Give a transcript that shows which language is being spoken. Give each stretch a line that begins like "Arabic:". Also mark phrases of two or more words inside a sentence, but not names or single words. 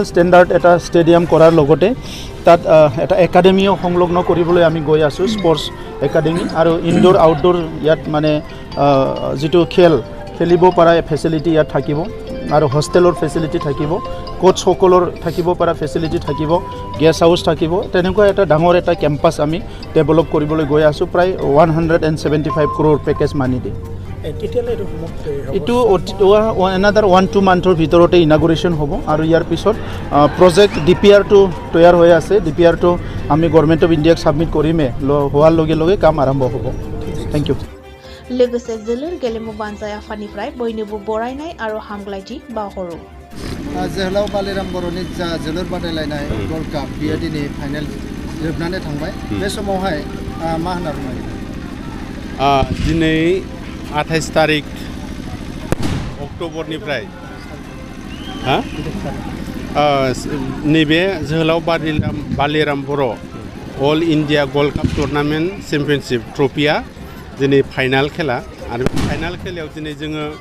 Assamese: ষ্টেণ্ডাৰ্ড এটা ষ্টেডিয়াম কৰাৰ লগতে তাত এটা একাডেমিও সংলগ্ন কৰিবলৈ আমি গৈ আছোঁ,
English: sports academy
Assamese: আৰু
English: indoor outdoor
Assamese: ইয়াত মানে যিটো খেলিব পৰা ফেচিলিটি ইয়াত থাকিব আৰু হোষ্টেলৰ ফেচিলিটি থাকিব, কোচসকলৰ থাকিব পৰা ফেচিলিটি থাকিব,
English: guest house
Assamese: থাকিব, তেনেকুৱা এটা ডাঙৰ এটা কেম্পাছ আমি ডেভেলপ কৰিবলৈ গৈ আছোঁ প্ৰায় 175 crore পেকেজ মানি দি। কেতিয়ালৈ এইটো সমাপ্ত হ'ব? এইটো এনাদাৰ 1-2 মান্থৰ ভিতৰতে ইনাগুৰেশ্যন হ'ব আৰু ইয়াৰ পিছত প্ৰজেক্ট DPR-টো তৈয়াৰ হৈ আছে। DPR-টো আমি
English: Government of India
Assamese: ছাবমিট কৰিমে, হোৱাৰ লগে লগে কাম আৰম্ভ হ'ব।
English: thank you.
Bodo: लोगोसे जोलुर गेलेमु बान्जाय आफादनिफ्राय बयनोबो बरायनाय आरो हामग्लायथि बावहरो। जोहोलाव बालिराम बर'नि जा जोलुर बादायलायनाय वर्ल्ड काप बियो दिनै फाइनाल जोबनानै थांबाय। बे समावहाय मा होनना बुङो? दिनै 28 तारिख अक्ट'बरनिफ्राय नैबे जोहोलाव बालिराम बर'
English: All India Gold Cup tournament championship trophy
Bodo: दिनै फाइनाल खेला आरो फाइनाल खेलायाव दिनै जोङो